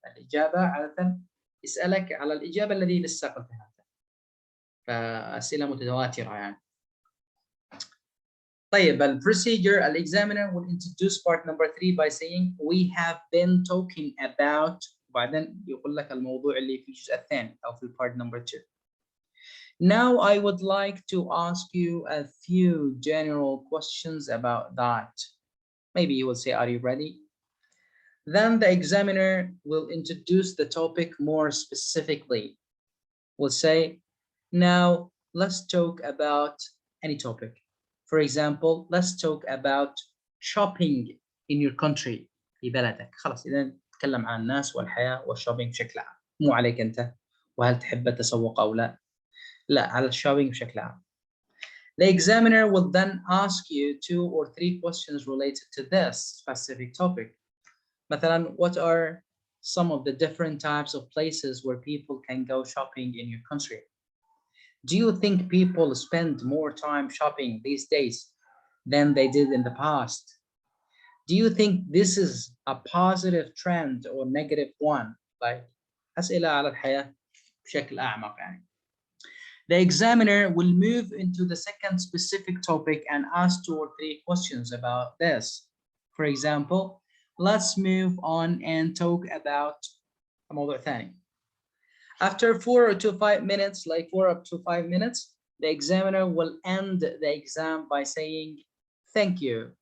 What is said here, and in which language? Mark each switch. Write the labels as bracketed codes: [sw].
[ar] الإجابة عادة يسألك على الإجابة التي لسه قلتها، فأسئلة متواترة يعني. طيب البروسيجر [en] الexaminer will introduce part number 3 by saying we have been talking about، [ar] وبعدين يقول لك الموضوع اللي في الجزء الثاني أو في [en] part number 2. Now I would like to ask you a few general questions about that. Maybe you will say, are you ready? Then the examiner will introduce the topic more specifically. We'll say, now let's talk about any topic. For example, let's talk about shopping in your country. [ar] في بلدك. خلاص إذا نتكلم عن الناس والحياة والشوبينج بشكل عام. مو عليك أنت وهل تحب التسوق أو لا. لا، على الشوبينج بشكل عام. [en] The examiner will then ask you 2 or 3 questions related to this specific topic. مثلا, what are some of the different types of places where people can go shopping in your country? Do you think people spend more time shopping these days than they did in the past? Do you think this is a positive trend or negative one? [ar] Like, أسئلة على الحياة بشكل أعمق يعني. [en] The examiner will move into the second specific topic and ask 2 or 3 questions about this. For example, let's move on and talk about [ar] موضوع ثاني. [en] After 4 to 5 minutes, like 4 up to 5 minutes, the examiner will end the exam by saying, thank you.